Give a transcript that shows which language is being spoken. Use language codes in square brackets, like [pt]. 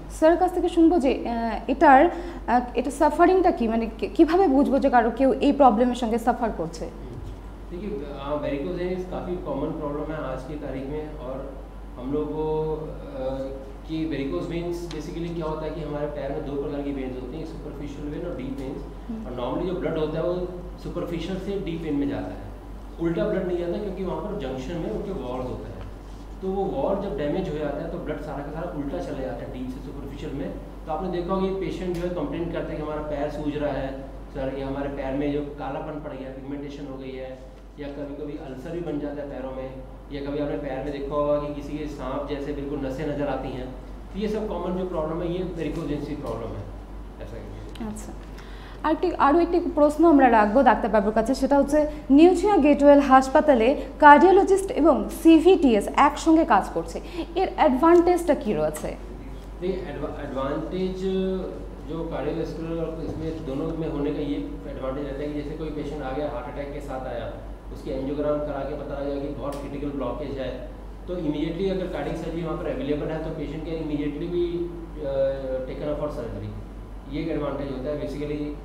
[bn] Sir কাছ থেকে শুনবো যে এটা সাফারিংটা কি, মানে কিভাবে বুঝবো যে কারো কেউ এই প্রবলেমের সঙ্গে সাফার করছে? [hi] देखिए, वेरिकोज वेन्स काफ़ी कॉमन प्रॉब्लम है आज की तारीख में। और हम लोग को कि वेरिकोज वेन्स बेसिकली क्या होता है कि हमारे पैर में दो प्रकार की वेन्स होती हैं, सुपरफिशियल वेन और डीप वेन्स। और नॉर्मली जो ब्लड होता है वो सुपरफिशियल से डीप वेन में जाता है, उल्टा ब्लड नहीं जाता, क्योंकि वहाँ पर जंक्शन में उनके वॉल्स होता है। तो वो वॉल जब डैमेज हो जाता है तो ब्लड सारा का सारा उल्टा चला जाता है डीप से सुपरफिशियल में। तो आपने देखा होगा, पेशेंट जो है कंप्लेन करते हैं कि हमारा पैर सूज रहा है सर, या हमारे पैर में जो कालापन पड़ गया, पिगमेंटेशन हो गई है, या कभी कभी अल्सर भी बन जाता है पैरों में, या कभी आपने पैर में देखा होगा कि किसी के सांप जैसे बिल्कुल नसें नज़र आती हैं। तो ये सब कॉमन जो प्रॉब्लम है ये वेरिकोज वेन्स की प्रॉब्लम है, ऐसा ही। [bn] আচ্ছা, আরও একটি প্রশ্ন আমরা রাখবো ডাক্তারবাবুর কাছে, সেটা হচ্ছে নিউট্রিয়া গেটওয়েল হাসপাতালে কার্ডিওলজিস্ট এবং CVTS একসঙ্গে কাজ করছে, এর অ্যাডভান্টেজটা কী রয়েছে? [hi] एडवांटेज जो कार्डियोवैस्कुलर और इसमें दोनों में होने का ये एडवांटेज रहता है कि जैसे कोई पेशेंट आ गया हार्ट अटैक के साथ आया, उसकी एंजियोग्राम करा के पता लगा कि बहुत क्रिटिकल ब्लॉकेज है, तो इमीडिएटली अगर कार्डियक सर्जरी वहाँ पर अवेलेबल है तो पेशेंट [en] can immediately भी taken up for surgery, [hi] ये एक एडवांटेज होता है बेसिकली।